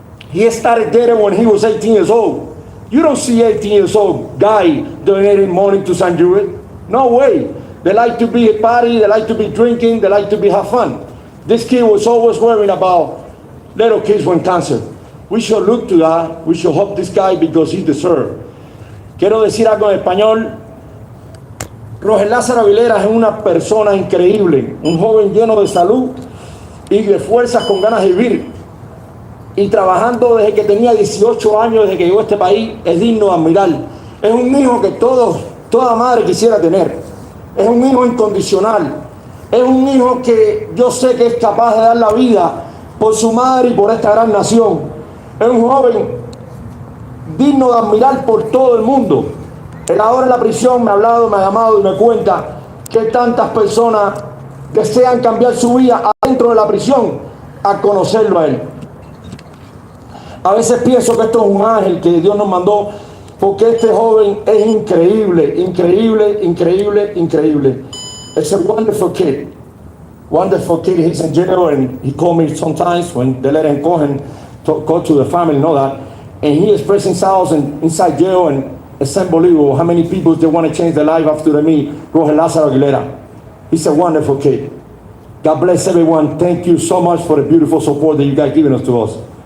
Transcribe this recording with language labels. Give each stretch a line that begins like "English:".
English: He started there when he was 18 years old. You don't see 18 years old guy donating money to St. Jude. No way. They like to be a party, they like to be drinking, they like to be have fun. This kid was always worrying about little kids with cancer. We should look to that. We should help this guy because he deserves.
Spanish: Quiero decir algo en español. Rogel Aguilera es una persona increíble, un joven lleno de salud y de fuerzas con ganas de vivir. Y trabajando desde que tenía 18 años, desde que llegó a este país, es digno de admirar. Es un hijo que toda madre quisiera tener. Es un hijo incondicional. Es un hijo que yo sé que es capaz de dar la vida por su madre y por esta gran nación. Es un joven digno de admirar por todo el mundo. Él ahora en la prisión me ha hablado, me ha llamado y me cuenta que tantas personas desean cambiar su vida adentro de la prisión a conocerlo a Él. A veces pienso que esto es un ángel que Dios nos mandó, porque este joven es increíble, increíble, increíble, increíble.
English: It's a wonderful kid. Wonderful kid. He's in jail, and he called me sometimes when they let him go and go to the family, know that. And he is pressing cells inside jail, and it's unbelievable how many people they want to change their life after they meet Rogel Aguilera. He's a wonderful kid. God bless everyone. Thank you so much for the beautiful support that you guys given us to us.